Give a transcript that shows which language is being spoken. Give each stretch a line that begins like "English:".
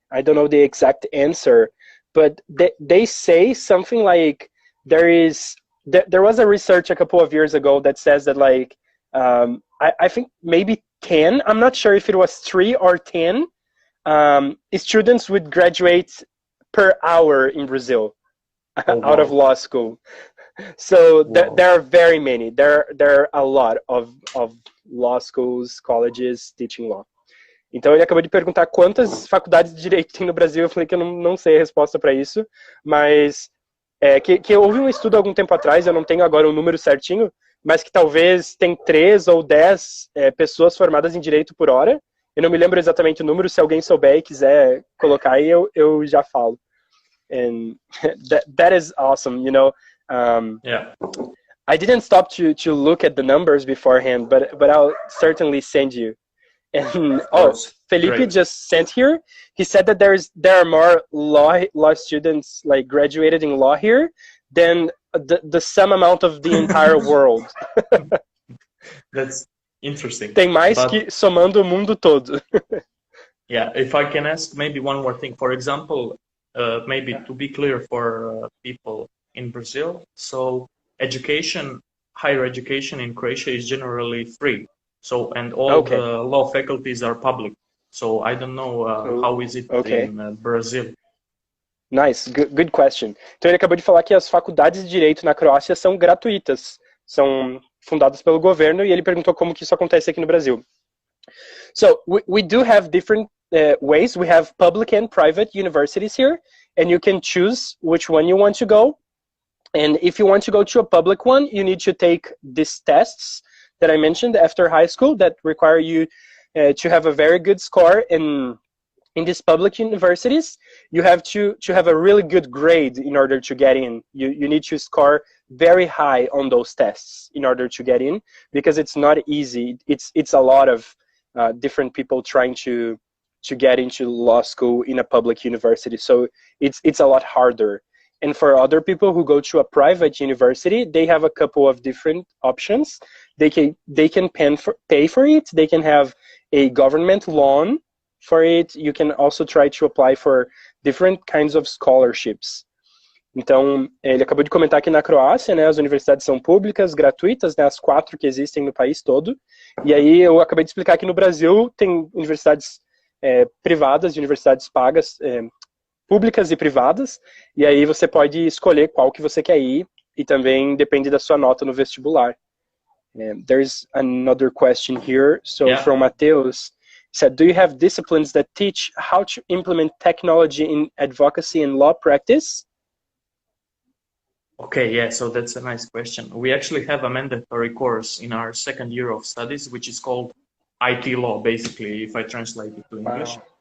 English: I don't know the exact answer, but they say something like there was a research a couple of years ago that says that I think maybe 10, I'm not sure if it was 3 or 10 students would graduate per hour in Brazil out of law school. So there are very many. There are a lot of law schools, colleges teaching law.
Portuguese: Então ele acabou de perguntar quantas faculdades de direito tem no Brasil. Eu falei que eu não sei a resposta para isso, mas que houve um estudo algum tempo atrás, eu não tenho agora o número certinho, mas que talvez tem 3 ou 10 pessoas formadas em direito por hora. Eu não me lembro exatamente o número, se alguém souber e quiser colocar aí, eu já falo.
English: And that is awesome, Yeah. I didn't stop to look at the numbers beforehand, but I'll certainly send you. And Felipe Great. Just sent here. He said that there are more law students graduated in law here than the sum amount of the entire world. That's interesting.
Portuguese: Tem mais que somando o mundo todo.
English: Yeah, if I can ask maybe one more thing. For example, maybe to be clear for people in Brazil, so higher education in Croatia is generally free. So, and all the law faculties are public. So I don't know how is it in Brazil. Nice, good question.
Portuguese: Então ele acabou de falar que as faculdades de Direito na Croácia são gratuitas, são fundadas pelo governo, e ele perguntou como que isso acontece aqui no Brasil.
English: So we do have different ways. We have public and private universities here, and you can choose which one you want to go. And if you want to go to a public one, you need to take these tests that I mentioned after high school that require you to have a very good score in these public universities. You have to have a really good grade in order to get in. You need to score very high on those tests in order to get in, because it's not easy. It's a lot of different people trying to get into law school in a public university. So it's a lot harder. And for other people who go to a private university, they have a couple of different options. They can pay for it. They can have a government loan for it. You can also try to apply for different kinds of scholarships.
Portuguese: Então, ele acabou de comentar que na Croácia, né, as universidades são públicas, gratuitas, né, as 4 que existem no país todo. E aí eu acabei de explicar que no Brasil tem universidades privadas, universidades pagas, públicas e privadas, e aí você pode escolher qual que você quer ir, e também depende da sua nota no vestibular.
English: There's another question here, so from Mateus, said, do you have disciplines that teach how to implement technology in advocacy and law practice? Okay, yeah, so that's a nice question. We actually have a mandatory course in our second year of studies, which is called IT law, basically, if I translate it to English. Wow.